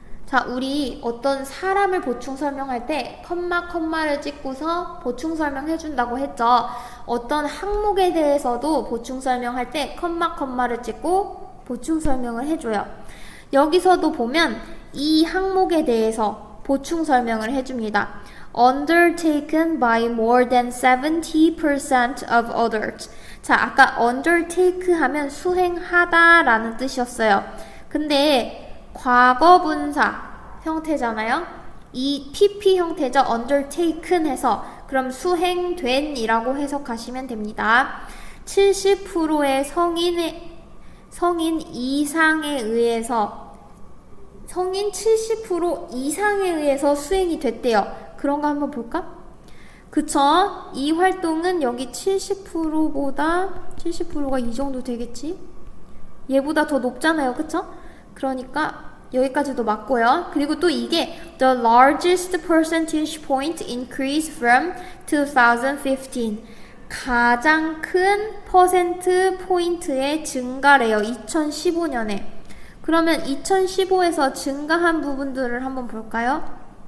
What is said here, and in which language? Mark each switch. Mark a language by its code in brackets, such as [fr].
[ko] 자, 우리 어떤 사람을 보충 설명할 때 컴마를 찍고서 보충 설명해준다고 했죠. 어떤 항목에 대해서도 보충 설명할 때 컴마를 찍고 보충 설명을 해줘요. 여기서도 보면 이 항목에 대해서 보충 설명을 해줍니다. [en] Undertaken by more than 70% of others. [ko] 자, 아까 undertake 하면 수행하다 라는 뜻이었어요. 근데 과거분사 형태잖아요. 이 PP 형태죠. undertaken 해서 그럼 수행된 이라고 해석하시면 됩니다. 70%의 성인 이상에 의해서 성인 70% 이상에 의해서 수행이 됐대요. 그런 거 한번 볼까? 그쵸? 이 활동은 여기 70%보다 70%가 이 정도 되겠지? 얘보다 더 높잖아요. 그쵸? 그러니까 여기까지도 맞고요. 그리고 또 이게 [en] the largest percentage point increase from 2015. [ko] 가장 큰 퍼센트 포인트의 증가래요. 2015년에. 그러면 2015에서 증가한 부분들을 한번 볼까요?